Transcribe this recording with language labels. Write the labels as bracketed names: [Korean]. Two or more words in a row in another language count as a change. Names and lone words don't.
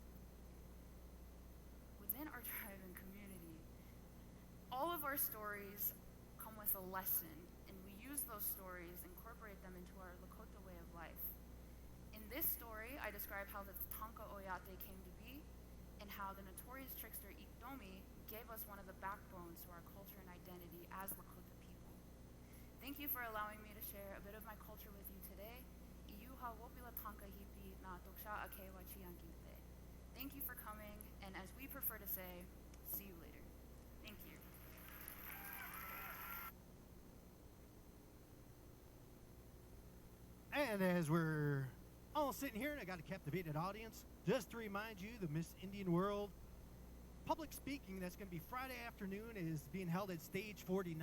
[English] Within our tribe and community, all of our stories come with a lesson, and we use those stories, incorporate them into our Lakota way of life. In this story, I describe how the Tatanka Oyate came to be, and how the notorious trickster Iktomi gave us one of the backbones to our culture and identity as Lakota people. Thank you for allowing me to share a bit of my culture with you today. [Lakota] Iyuha wopila tanka hipi na doksha akewa chiankinte. [English] Thank you for coming, and as we prefer to say, see you later. Thank you. And as we're all sitting here and I got a captivated audience, just to remind you, the Miss Indian World public speaking that's going to be Friday afternoon is being held at Stage 49.